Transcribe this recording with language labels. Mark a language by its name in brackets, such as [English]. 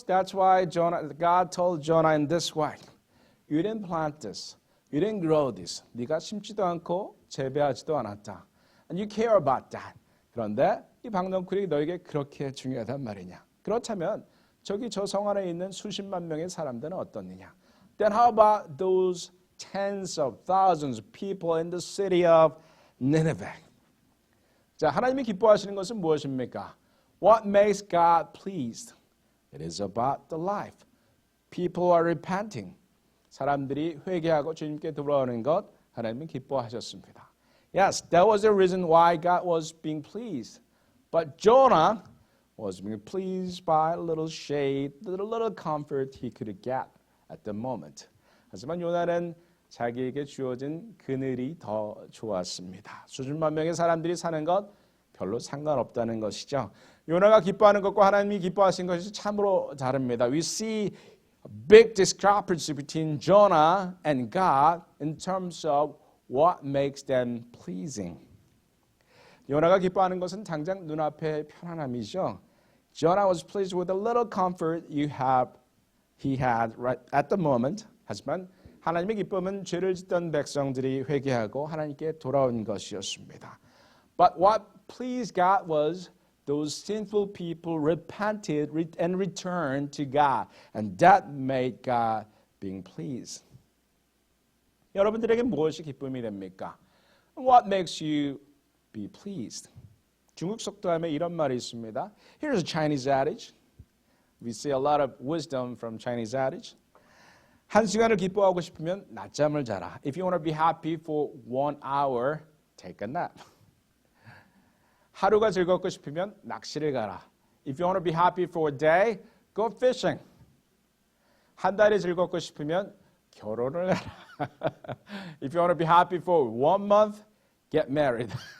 [English] That's why God told Jonah in this way. You didn't plant this. You didn't grow this. [Korean] 네가 심지도 않고 재배하지도 않았다. [English] And you care about that. [Korean] 그런데 이 박넝쿨이 너에게 그렇게 중요하단 말이냐. 그렇다면 저기 저 성 안에 있는 수십만 명의 사람들은 어떻느냐. [English] Then how about those tens of thousands of people in the city of Nineveh? [Korean] 자, 하나님이 기뻐하시는 것은 무엇입니까? [English] What makes God pleased? It is about the life. People are repenting. [Korean] 사람들이 회개하고 주님께 돌아오는 것 하나님은 기뻐하셨습니다. [English] Yes, that was the reason why God was being pleased. But Jonah was being pleased by a little shade, a little comfort he could get at the moment. [Korean] 하지만 요나는 자기에게 주어진 그늘이 더 좋았습니다. 수십만 명의 사람들이 사는 것 별로 상관없다는 것이죠. 요나가 기뻐하는 것과 하나님이 기뻐하신 것이 참으로 다릅니다. [English] We see a big discrepancy between Jonah and God in terms of what makes them pleasing. [Korean] 요나가 기뻐하는 것은 당장 눈앞의 편안함이죠. [English] Jonah was pleased with the little comfort you have he had right at the moment. [Korean] 하지만 하나님의 기쁨은 죄를 짓던 백성들이 회개하고 하나님께 돌아온 것이었습니다. [English] But what pleased God was those sinful people repented and returned to God, and that made God being pleased. [Korean] 여러분들에게 무엇이 기쁨이 됩니까? [English] What makes you be pleased? [Korean] 중국 속담에 이런 말이 있습니다. [English] Here's a Chinese adage. We see a lot of wisdom from Chinese adage. [Korean] 한 시간을 기뻐하고 싶으면 낮잠을 자라. [English] If you want to be happy for 1 hour, take a nap. [Korean] 하루가 즐겁고 싶으면 낚시를 가라. [English] If you want to be happy for a day, go fishing. [Korean] 한 달이 즐겁고 싶으면 결혼을 해라. [English] If you want to be happy for 1 month, get married.